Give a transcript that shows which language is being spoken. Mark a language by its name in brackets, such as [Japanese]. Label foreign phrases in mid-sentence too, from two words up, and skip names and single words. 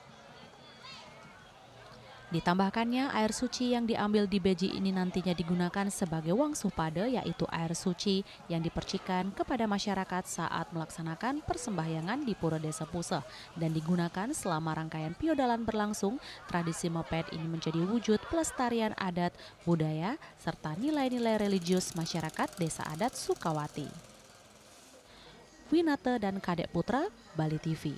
[Indonesian] Ditambahkannya, air suci yang diambil di Beji ini nantinya digunakan sebagai wang supade, yaitu air suci yang dipercikan kepada masyarakat saat melaksanakan persembahyangan di Pura Desa Puseh dan digunakan selama rangkaian piodalan berlangsung. Tradisi moped ini menjadi wujud pelestarian adat, budaya, serta nilai-nilai religius masyarakat Desa Adat Sukawati. Winata dan Kadek Putra, Bali TV.